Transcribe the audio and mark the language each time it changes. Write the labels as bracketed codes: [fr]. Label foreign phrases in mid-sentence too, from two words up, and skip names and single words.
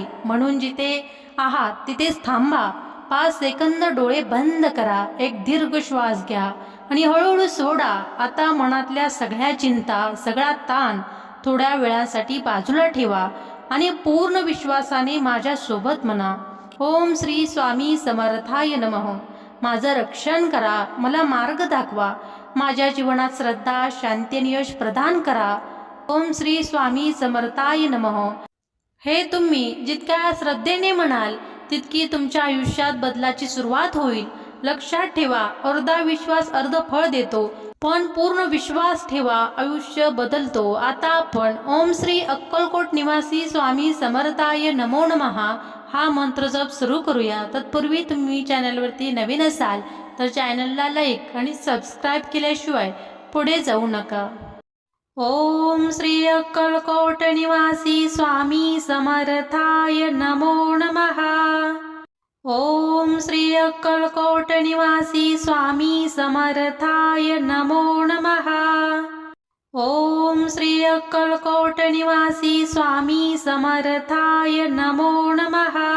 [mr] म्हणून जिथे आहात तिथेच थांबा. 5 सेकंद डोळे बंद करा, एक दीर्घ श्वास घ्या आणि हळूहळू सोडा. आता मनातल्या सगळ्या चिंता, सगळा ताण थोड्या वेळासाठी बाजूला ठेवा आणि पूर्ण विश्वासाने माझ्या सोबत म्हणा, [sa] ओम श्री स्वामी समर्थाय नमः. [mr] माझं रक्षण करा, मला मार्ग दाखवा, माझ्या जीवनात श्रद्धा, शांती आणि यश प्रदान करा. [sa] ओम श्री स्वामी समर्थाय नमः. [mr] हे तुम्ही जितक्या श्रद्धेने म्हणाल तितकी तुमच्या आयुष्यात बदलाची सुरुवात होईल. लक्षात ठेवा, अर्धा विश्वास अर्ध फळ देतो, पण पूर्ण विश्वास ठेवा, आयुष्य बदलतो. आता आपण [sa] ओम श्री अक्कलकोट निवासी स्वामी समर्थाय नमो नमः [mr] हा मंत्र जप सुरू करूया. तत्पूर्वी तुम्ही चॅनलवरती नवीन असाल तर चॅनलला लाईक आणि सबस्क्राईब केल्याशिवाय पुढे जाऊ नका. [sa] ओम श्री अक्कलकोट निवासी स्वामी समर्थाय नमो नमः. ओम श्री अक्कलकोट निवासी स्वामी समर्थाय नमो नमः. ओम श्री अक्कलकोट निवासी स्वामी समर्थाय नमो नमः.